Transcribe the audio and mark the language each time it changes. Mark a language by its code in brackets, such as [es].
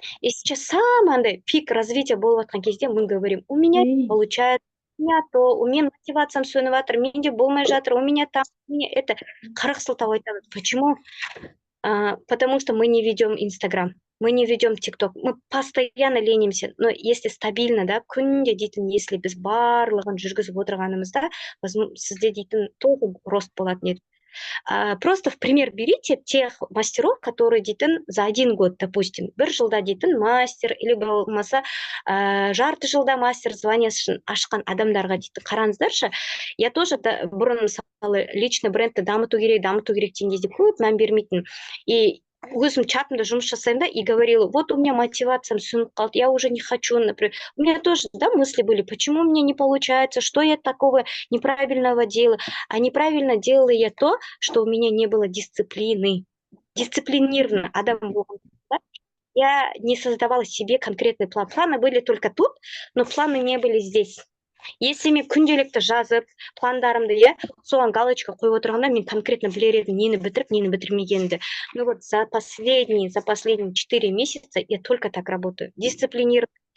[ru] И сейчас самый пик развития был в этом кезде, мы говорим: у меня не получается, у меня то, у меня мотивация [kk] сөніватыр, менде болмай жатыр, [ru] у меня там, у меня это. [kk] 40 сылтау айтады. [ru] Почему? Потому что мы не ведем Инстаграм, мы не ведем ТикТок, мы постоянно ленимся. Но если стабильно, да, [kk] күнде дейтін, [ru] если [kk] біз барлығын жүргізіп отырғанымызда, сізде дейтін [ru] тоже рост [kk] болатын еді. [ru] Просто в пример берите тех мастеров, которые [kk] дейтін [ru] за 1 год, допустим, [kk] бір жылда дейтін мастер, или болмаса жарты жылда мастер званиясын ашқан адамдарға дейтін қараңыздаршы. Я тоже бұрын мысалы личный брендті дамыту керек деген кезде көп мән бермейтін. [ru] И [kk] өзім чатымда жұмыс жасаймын да, [ru] и говорила: вот у меня мотивациям [kk] сөніп қалды, [ru] я уже не хочу, например. У меня тоже, да, мысли были: почему у меня не получается, что я такого неправильного делаю. А неправильно делала я то, что у меня не было дисциплины. [kk] Дисциплинированно адам болған, да? [ru] Я не создавала себе конкретный план. Планы были только тут, но планы не были здесь. Если [kk] мен күнделікті жазып, пландарымды, соған галочка қойып отырғанда, мен конкретно білер едім, нені бітіріп, нені бітірмегенді. [ru] Ну вот за последние 4 месяца я только так работаю. Дисциплинированно.